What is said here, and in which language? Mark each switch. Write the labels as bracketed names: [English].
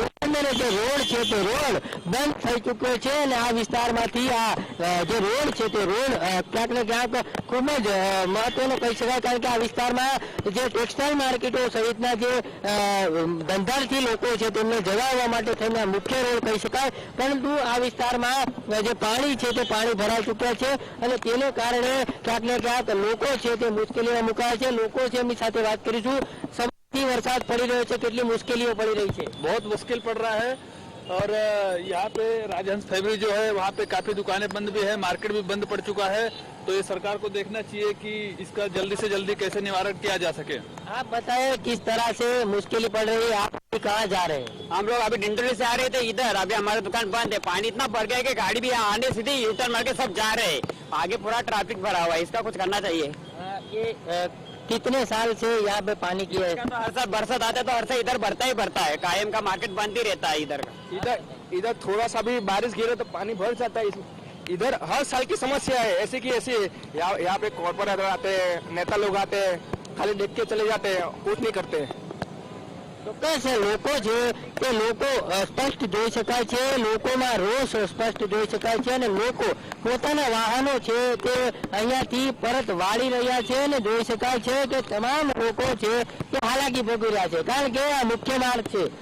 [Gujarati] જે રોડ છે તે રોડ બંધ થઈ ચૂક્યો છે અને આ વિસ્તારમાંથી આ જે રોડ છે તે રોડ ક્યાંક ને ક્યાંક ખૂબ જ મહત્વનો કહી શકાય, કારણ કે આ વિસ્તારમાં જે ટેક્સટાઇલ માર્કેટો સહિતના જે ધંધાર્થી લોકો છે તેમને જવા માટે થઈને મુખ્ય રોડ કહી શકાય, પરંતુ આ વિસ્તારમાં જે પાણી છે તે પાણી ભરાઈ ચૂક્યા છે અને તેને કારણે ક્યાંક ને ક્યાંક લોકો છે તે મુશ્કેલીમાં મુકાયા છે. લોકો છે એમની સાથે વાત કરીશું. [Hindi] वरसाद पड़ी रही है, कितनी मुश्किलें पड़ी रही है? बहुत मुश्किल पड़ रहा है और यहाँ पे राजहंस फैब्रिक जो है वहाँ पे काफी दुकानें बंद भी है, मार्केट भी बंद पड़ चुका है. तो ये सरकार को देखना चाहिए कि इसका जल्दी से जल्दी कैसे निवारण किया जा सके. आप बताएं किस तरह से मुश्किलें पड़ रही है, आप कहाँ जा रहे हैं? हम लोग अभी डिंडोली से आ रहे थे इधर, अभी हमारी दुकान बंद है. पानी इतना भर गया कि गाड़ी भी आने सीधे यू टर्न मार के सब जा रहे हैं. आगे पूरा ट्रैफिक भरा हुआ है, इसका कुछ करना चाहिए. ये कितने साल से यहाँ पे पानी की है? तो हर साल बरसात आता है तो हर साल इधर भरता ही भरता है. कायम का मार्केट बंद ही रहता है इधर का. इधर थोड़ा सा भी बारिश गिरे तो पानी भर जाता है. इधर हर साल की समस्या है, ऐसी की ऐसी. यहाँ पे कॉर्पोरेटर आते हैं, नेता लोग आते हैं, खाली देख के चले जाते हैं, कुछ नहीं करते. [Gujarati] ચોક્કસ લોકો છે તે લોકો સ્પષ્ટ જોઈ શકાય છે, લોકોમાં રોષ સ્પષ્ટ જોઈ શકાય છે અને લોકો પોતાના વાહનો છે તે અહીંયાથી પરત વાળી રહ્યા છે અને જોઈ શકાય છે કે તમામ લોકો છે તે હાલાકી ભોગવી રહ્યા છે, કારણ કે આ મુખ્ય માર્ગ છે.